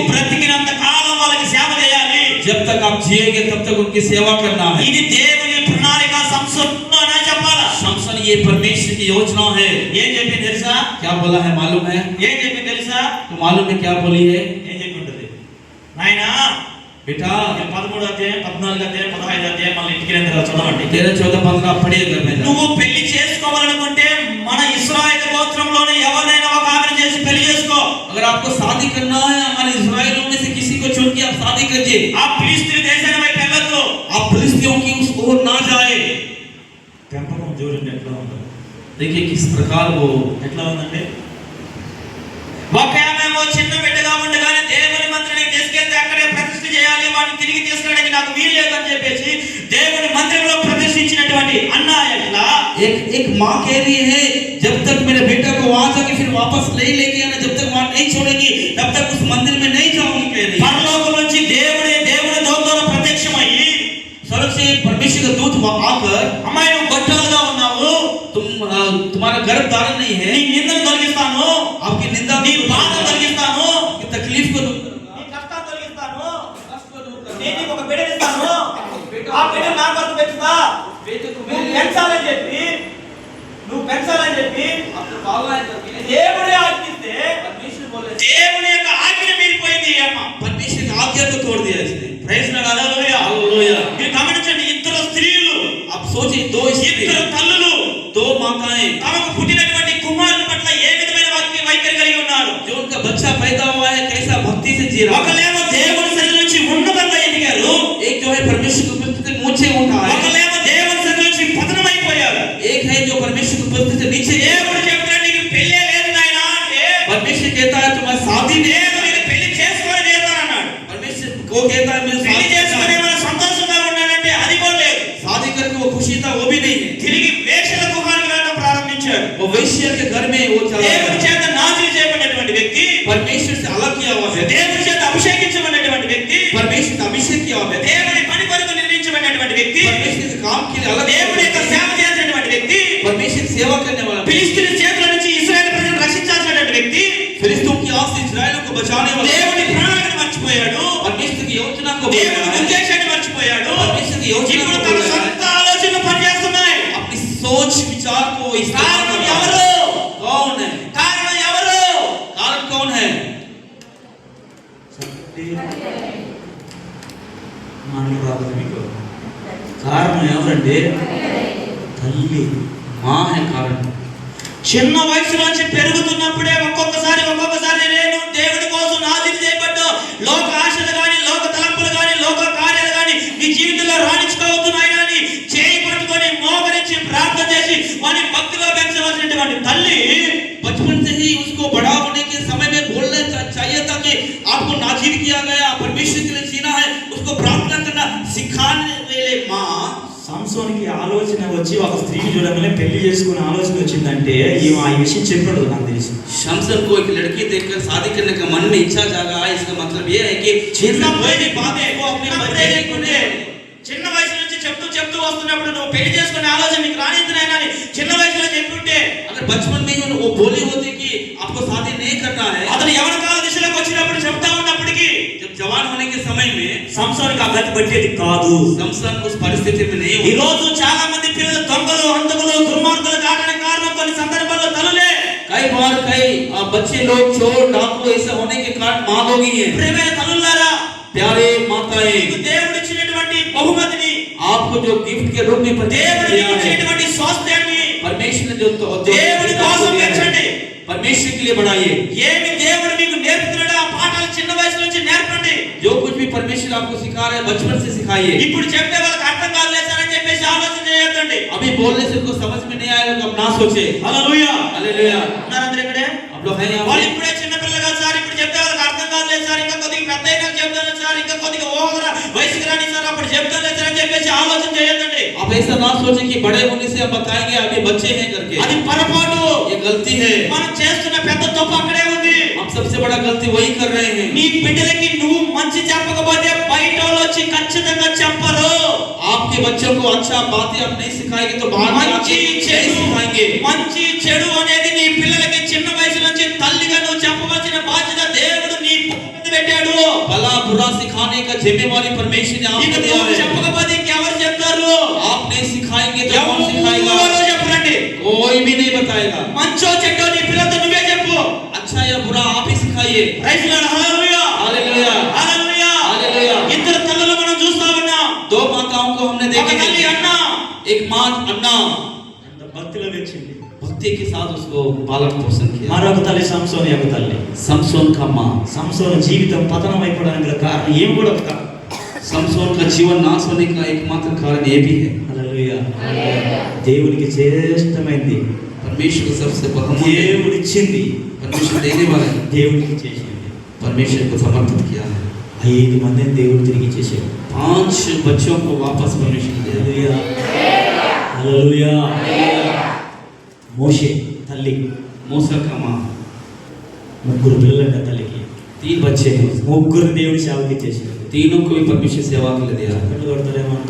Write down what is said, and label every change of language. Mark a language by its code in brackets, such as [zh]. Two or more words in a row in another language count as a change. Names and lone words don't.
[hi] लिए [te] బ్రతికినంత కాలం వాళ్ళకి సేవ చేయాలి. [hi] जब तक आप जिएंगे तब तक उनकी सेवा करना है. [te] ఇది దేవుని ప్రణాళిక సంసోను అని చెప్పాలా? [hi] शमशन ये परमेश्वर की योजना है. [te] ఏం చెప్పింది తెలుసా? [hi] क्या बोला है मालूम है? [te] ఏం చెప్పింది తెలుసా? [hi] तो मालूम है क्या बोली है? [te] ఏం చెప్పి ఉంటుంది? నాయనా [hi] बेटा [te] 13 అధ్యాయం 14 అధ్యాయం 15 అధ్యాయం మళ్ళీ ఇంటికి వెళ్ళిన తర్వాత చదవండి. [hi] 13, 14, 15 पढ़िए घर में. [te] నువ్వు పెళ్లి చేసుకోవాలనుకుంటే మన ఇశ్రాయేలు గోత్రంలోనే ఎవరినైనా ఒక ఆమెను చేసి పెళ్లి చేసుకో. [hi] अगर आपको शादी करना है हमारे इजराइलियों में से किसी को चुन के आप शादी कीजिए. [te] ఆ ఫిలిష్తీయుల దేశాన్ని వైపు వెళ్ళొద్దు. [hi] आप फिलिस्तियों की उस ओर ना जाए. [te] పెంపకం చూడండి ఎట్లా ఉందో. [hi] देखिए किस प्रकार वो, [te] ఎట్లా ఉందండి? ఒక ఆమెమో చిన్న బిడ్డగా ఉండగానే దేవుని మందిరానికి తీసుకెళ్తే అక్కడే ప్రతిష్ఠ చేయాలి, వాడిని తిరిగి తీసుకురావడానికి నాకు వీలు లేదని చెప్పేసి దేవుని మందిరంలో ప్రతిష్ఠించినటువంటి అన్న ఎట్లా [hi] एक माँ कह रही है जब तक मेरे बेटा को वहां जाके फिर वापस नहीं लेके आना, जब तक वहां नहीं छोड़ेगी तब तक उस मंदिर में नहीं जाऊंगी कह रही है. [te] పరలోకం నుంచి దేవుని దూతతో ప్రత్యక్షమయ్యి [hi] स्वर्ग से परमेश्वर का दूत आकर, [te] అమ్మాయి నువ్వు గొడ్రాలుగా ఉన్నావు, [hi] तुम्हारा गर्भ धारण नहीं है, [te] నీ నిందను తొలగిస్తాను, [hi] आपकी निंदा, [te] నీ బాధ తొలగిస్తాను, [hi] आपकी तकलीफ को दूर करूंगा, [te] నీ కష్టాన్ని తొలగిస్తాను, [hi] कष्ट को दूर [te] నేను [hi] करूंगा, [te] నీకు ఒక బిడ్డనిస్తాను, ఆ బిడ్డ నా కొరకు పెంచుతా, [hi] बेटे को [te] నువ్వు [hi] मेरे लिए [te] పెంచాలని చెప్పి [hi] आपको पालना है करके [te] దేవుడే ఆజ్ఞిస్తే [hi] परमेश्वर बोले, [te] దేవుని యొక్క ఆజ్ఞ మీరిపోయింది ఈ అమ్మ. [hi] परमेश्वर की आज्ञा को तोड़ दिया इसने। [en] Praise Lord, hallelujah. [hi] हालेलुया। [te] మీరు గమనించండి, ఇద్దరు స్త్రీలు, [hi] आप सोचिए, दो स्त्री, [te] ఇద్దరు తల్లులు [hi] दो माताएं, [te] తమకు పుట్టినటువంటి కుమారుని పట్ల ఏ విధమైన వైఖరి కలిగి ఉన్నారు. [hi] जो उनका बच्चा पैदा हुआ है कैसा भक्ति से जी रहा है। [te] ఒకలేమో దేవుని సన్నిధి నుంచి ఉన్నతంగా ఎదిగారు, [hi] एक जो है परमेश्वर की उपस्थिति से ऊंचे उठा है, [te] ఒకలేమో దేవుని సన్నిధి నుంచి పతనమైపోయారు. [hi] एक है जो परमेश्वर की उपस्थिति से नीचे है। [te] దేవుడు చెప్తున్నాడు, నీకు పెళ్ళే లేదు నాయనా అంటే, [hi] परमेश्वर कहता है तुम्हारी शादी नहीं, [te] నేను నేను పెళ్లి చేసుకొని చేస్తానన్నాడు. [hi] परमेश्वर को कहता है मैं [te] పెళ్లి [hi] शादी [te] చేసుకొని మన సంతోషంగా ఉన్నాడంటే అది కూడా లేదు. [hi] शादी करके वो खुशी था वो भी नहीं है। [te] తిరిగి వేశ్యల గుహానికి వెళ్ళడం ప్రారంభించాడు. [hi] वो वैश्य के घर में वो चला [te] దేవుని [hi] गया। [te] చేత నాజీలు చేయబడినటువంటి వ్యక్తి, [hi] परमेश्वर से अलग किया हुआ है, [te] దేవుని చేత అభిషేకించబడినటువంటి వ్యక్తి, [hi] परमेश्वर का अभिषेक किया हुआ है, [te] దేవుని పని కొరకు నిర్మించబడినటువంటి వ్యక్తి, [hi] परमेश्वर के काम के लिए अलग [te] దేవుని యొక్క సేవ చేసినటువంటి వ్యక్తి, [hi] परमेश्वर की सेवा करने वाला, [te] ఫిలిష్తీయుల చేతుల నుంచి ఇశ్రాయేలు ప్రజలను రక్షించాల్సినటువంటి వ్యక్తి, [hi] फिलिस्तीयों की आस से इस्राएलियों को बचाने वाला, [te] దేవుని ప్రణాళికను మర్చిపోయాడు, [hi] परमेश्वर की योजना को [te] దేవుని [hi] भूला है, [te] ఉద్దేశాన్ని మర్చిపోయాడు. [hi] परमेश्वर की योजना [te] ఇప్పుడు [hi] को [te] తన [hi] भूला है, [te] సొంత ఆలోచనలు పనిచేస్తున్నాయి. [hi] अपनी सोच विचार को इस्तेमाल [te] కారణం [hi] कर रहा [te] ఎవరు? [hi] है। कौन है? [te] కారణం ఎవరు? [hi] कारण कौन है? [te] మాటలు రాదు మీకు. కారణం ఎవరంటే తల్లి. [hi] माँ है कारण। [te] చిన్న వయసులోంచి పెరుగుతున్నప్పుడే ఒక్కొక్కసారి నేను దేవుడి కోసం నాజీలు చేయబడ్డా లోక ఆశలు కానీ, లోక తలంపులు కానీ, లోక కార్యాలు కానీ నీ జీవితంలో రాణించుకోవద్దు నాయనా అని చేయి పట్టుకొని మోకరించి ప్రార్థన చేసి వాని భక్తిగా పెంచవలసినటువంటి తల్లి [hi] बचपन से ही उसको बड़ा होने के समय में बोलना चाहिए था कि आपको नाजिर किया गया, परमेश्वर के लिए जीना है, उसको प्रार्थना करना सिखाने वाले माँ। [te] సంసోనికి ఆలోచన వచ్చి ఒక స్త్రీని చూడగానే పెళ్లి చేసుకునే ఆలోచన వచ్చిందంటే ఈ విషయం చెప్పాడు నాకు తెలిసి. [hi] शमसन को एक लड़की देखकर शादी करने का मन में इच्छा जागा है, इसका मतलब ये है कि [te] చిన్నప్పటి బాధే, [hi] वो अपने [te] చిన్నప్పుడే [hi] बच्चे [te] లేకుంటే చిన్న వయసు నుంచి చెప్తూ వస్తున్నప్పుడు నువ్వు పెళ్లి చేసుకునే ఆలోచన నీకు రానిద్దునైనా అని చిన్న వయసులో చెప్పుంటే, [hi] अगर बचपन में ही वो बोली होती कि आपको शादी नहीं करना है, [te] అతను యవన కాల దిశలోకి వచ్చినప్పుడు చెప్తా ఉన్నప్పటికీ [hi] जब जवान होने के समय में [te] సంసారికి ఆ గతి పట్టేది కాదు. [hi] शमसन उस परिस्थिति में नहीं [te] ఈ [hi] होता। [te] రోజు చాలా మంది పిల్లలు దొంగలు, హంతకులు, దుర్మార్గులు కావడానికి కారణం కొన్ని సందర్భాల్లో తల్లులే. [hi] कई बार कई बच्चे लोग चोर डाकू ऐसा होने के कारण माँ लोग ही हैं। [te] ప్రియమైన తల్లులారా, [hi] प्यारे माताएं, [te] మీకు దేవుడు ఇచ్చినటువంటి బహుమతిని, [hi] आपको जो गिफ्ट के रूप में [te] దేవుడు [hi] दिया है, [te] ఇచ్చినటువంటి స్వాస్థ్యాన్ని [hi] परमेश्वर ने जो [te] దేవుడి కోసం పెంచండి. [hi] परमेश्वर के लिए बढ़ाइए। [te] ఏమి దేవుడు మీకు నేర్పుతున్నాడో ఆ పాఠాలు చిన్న వయసు నుంచి నేర్పండి. [hi] जो कुछ भी परमेश्वर आपको सिखा रहा है बचपन से सिखाइए। [te] ఇప్పుడు చెప్పే వాళ్ళకి అర్థం కాదులేసారని చెప్పేసి ఆలోచన చేయొద్దండి. [hi] अभी बोलने से उनको समझ में नहीं आएगा, अब ना सोचे। [te] హల్లెలూయా. [hi] हालेलुया। [te] ఉన్నారందరూ ఇక్కడే? [hi] आप लोग हैं यहाँ [te] వాళ్ళు [hi] पे? [te] ఇప్పుడే చిన్న పిల్లలు కాదు సార్, ఇప్పుడు చెప్తే వాళ్ళకి అర్థం కాదులేదు సార్, ఇంకా కొద్దిగా పెద్ద అయినా చెప్తాను సార్, ఇంకా కొద్దిగా ఓవరా వయసుకి రాని సార్ అప్పుడు చెప్తాను సార్ అని చెప్పేసి ఆలోచన చేయొద్దండి. [hi] आप ऐसा ना सोचे कि बड़े होने से हम बताएंगे अभी बच्चे हैं करके। [te] అది పొరపాటు. [hi] ये गलती है। [te] మనం చేస్తున్న పెద్ద తప్పు అక్కడే ఉంది. [hi] हम सबसे बड़ा गलती वही कर रहे हैं। [te] నీ బిడ్డలకి నువ్వు మంచి చెప్పకపోతే బయట వాళ్ళు వచ్చి ఖచ్చితంగా చెప్పరు. [hi] आपके बच्चों को अच्छा बातें आप नहीं सिखाएंगे तो बाहर में [te] మంచి [hi] आके नहीं [te] చెడు, [hi] सिखाएंगे। [te] మంచి చెడు అనేది నీ పిల్లలకి చిన్న వయసు నుంచి తల్లిగా నువ్వు చెప్పవలసిన బాధ్యత దేవుడు నీ మీద పెట్టాడు. [hi] भला बुरा सिखाने का जिम्मेवारी परमेश्वर ने [te] ఇది [hi] आपको दिया [te] నువ్వు [hi] है। [te] చెప్పకపోతే ఇంకెవరు చెప్తారు? [hi] आप नहीं सिखाएंगे तो कौन सिखाएगा? [te] ఎవరు చెప్పరండి. [hi] कोई भी नहीं बताएगा। [te] మంచో చెడ్డో నీ పిల్లలతో నువ్వే చెప్పు. [hi] अच्छा या बुरा आप ही सिखाइए। [en] Praise Lord. Hallelujah. [hi] हालेलुया। [te] హల్లెలూయా. [hi] हालेलुया। [te] ఇద్దరు తల్లులు మనం చూస్తా ఉన్నాం. [hi] दो माताओं को हमने [te] ఒక [hi] देखा [te] తల్లి [hi] है। [te] అన్న [hi] एक माँ अन्ना [te] భక్తిలో పెంచింది. [hi] भक्ति के साथ उसको पालन पोषण किया। [te] మరొక తల్లి సంసోని యొక్క తల్లి. [hi] समसोन का माँ। [te] సంసోను జీవితం పతనం అయిపోవడానికి గల కారణం ఏమి కూడా ఒక కారణం. [hi] समसोन का जीवन नाश होने का एकमात्र कारण ये भी है। [te] హల్లెలూయా. దేవునికి శ్రేష్టమైంది, [hi] परमेश्वर को सबसे बहुमूल्य, [te] దేవుడు ఇచ్చింది, [hi] परमेश्वर देने वाला है, [te] దేవుడికి చేసింది. [hi] परमेश्वर को समर्पित किया है। [te] 5 మందిని దేవుడు తిరిగి చేశాడు. [hi] 5 बच्चों को वापस परमेश्वर ने दिया। [te] హల్లెలూయా. మోషే తల్లి [hi] मूसा का माँ, [te] 3 పిల్లలంట తల్లికి. [hi] 3 बच्चे हैं, [te] 3 దేవుడి సేవకి చేశాడు. [hi] तीनों को भी परमेश्वर सेवा के लिए दिया है। [te] కళ్ళు కొడతారేమో